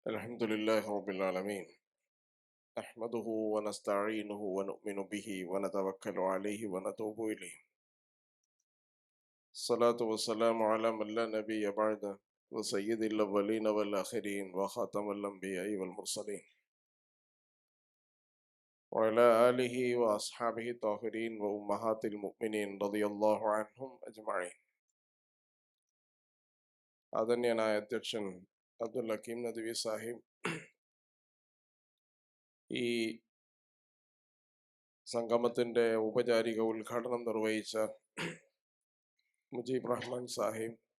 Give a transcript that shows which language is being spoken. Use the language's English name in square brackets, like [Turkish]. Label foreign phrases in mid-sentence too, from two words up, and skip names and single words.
[Arabic] الحمد لله رب العالمين نحمده ونستعينه ونؤمن به ونتوكل عليه ونتوب إليه الصلاة والسلام على من لا نبي بعده وسيد الأولين والآخرين وخاتم الأنبياء والمرسلين وعلى آله وأصحابه الطاهرين وأمهات المؤمنين رضي الله عنهم أجمعين [Malayalam] ആദരണീയനായ അധ്യക്ഷൻ അബ്ദുൽ ഹക്കീം നദ്വി സാഹിബ്, ഈ സംഗമത്തിന്റെ ഔപചാരിക ഉദ്ഘാടനം നിർവഹിച്ച മുജീബ് റഹ്മാൻ സാഹിബ്,